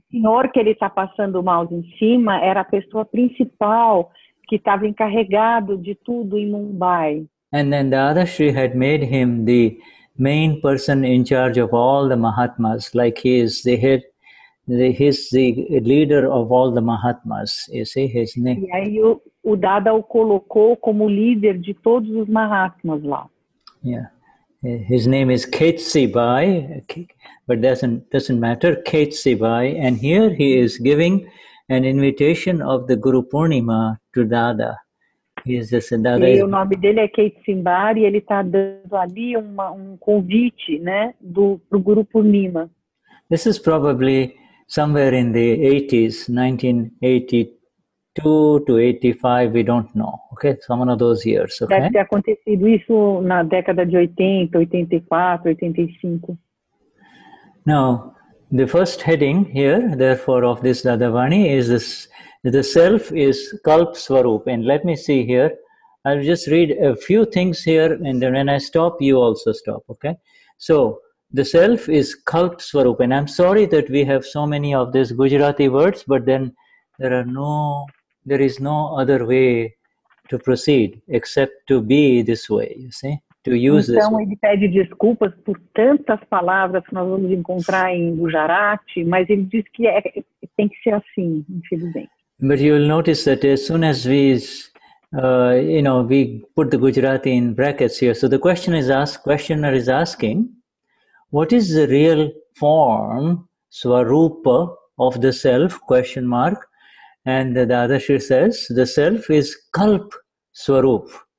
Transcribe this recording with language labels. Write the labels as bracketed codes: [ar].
[pt] Esse senhor que ele está passando o mouse em cima era a pessoa principal que estava encarregado de tudo em Mumbai. [en] And then Dadashri had made him the main person in charge of all the Mahatmas, like he is the head, he's the leader of all the Mahatmas, you see his name. [pt] E aí o Dada o colocou como líder de todos os Mahatmas lá. [en] Yeah, his name is Ketsibai, but doesn't matter, Ketsibai, and here he is giving an invitation of the Guru Purnima to Dada. Dada [pt] E o nome dele é Kate Simbar e ele está dando ali convite, né, pro Guru Purnima. [en] This is probably somewhere in the 80s, 1982 to 85, we don't know, okay? Some of those years, okay? [pt] Deve ter acontecido isso na década de 80, 84, 85. [en] Now, the first heading here, therefore, of this Dadavani is this: the self is Kalp Swarup. And let me see here, I'll just read a few things here, and then when I stop, you also stop, okay? So, the self is Kalp Swarup, and I'm sorry that we have so many of these Gujarati words, but then there is no other way to proceed except to be this way, you see, to use this way. [pt] Então ele pede desculpas por tantas palavras que nós vamos encontrar em Gujarati, mas ele diz que tem que ser assim, infelizmente. [en] But you will notice that as soon as we put the Gujarati in brackets here, so the questioner is asking, what is the real form, Swarupa, of the self, question mark? And the Dadashri says, the self is Kalp Swarup.